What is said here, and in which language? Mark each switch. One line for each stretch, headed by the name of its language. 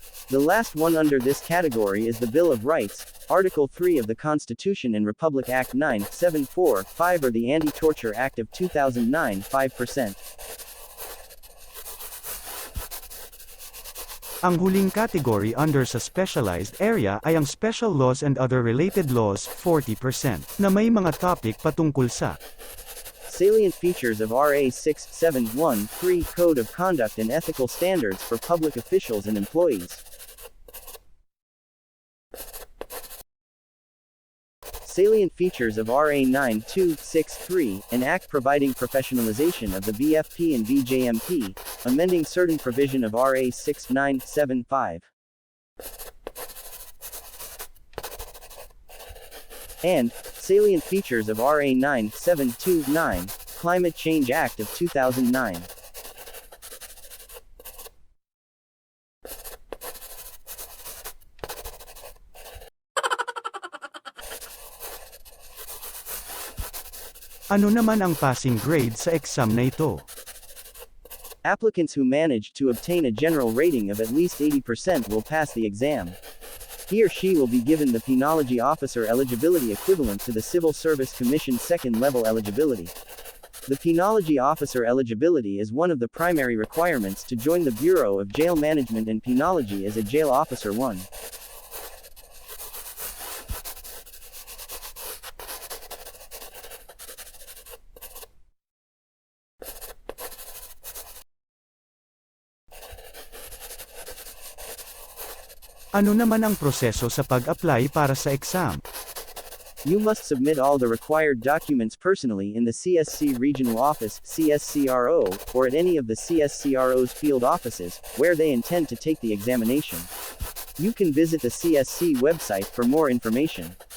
English: The last one under this category is the Bill of Rights, Article 3 of the Constitution and Republic Act 974-5 or the Anti-Torture Act of 2009, 5%.
Filipino: Ang huling category under sa specialized area ay ang Special Laws and Other Related Laws, 40%, na may mga topic patungkol sa
English: Salient features of RA 6713 Code of Conduct and Ethical Standards for Public Officials and Employees. Salient features of RA 9263, an act providing professionalization of the BFP and BJMP, amending certain provision of RA 6975. And, salient features of RA 9729, Climate Change Act of 2009.
Filipino: Ano naman ang passing grade sa exam na ito?
English: Applicants who manage to obtain a general rating of at least 80% will pass the exam. He or she will be given the Penology Officer eligibility equivalent to the Civil Service Commission second-level eligibility. The Penology Officer eligibility is one of the primary requirements to join the Bureau of Jail Management and Penology as a Jail Officer 1.
Filipino: Ano naman ang proseso sa pag-apply para sa exam?
English: You must submit all the required documents personally in the CSC Regional Office, CSCRO, or at any of the CSCRO's field offices, where they intend to take the examination. You can visit the CSC website for more information.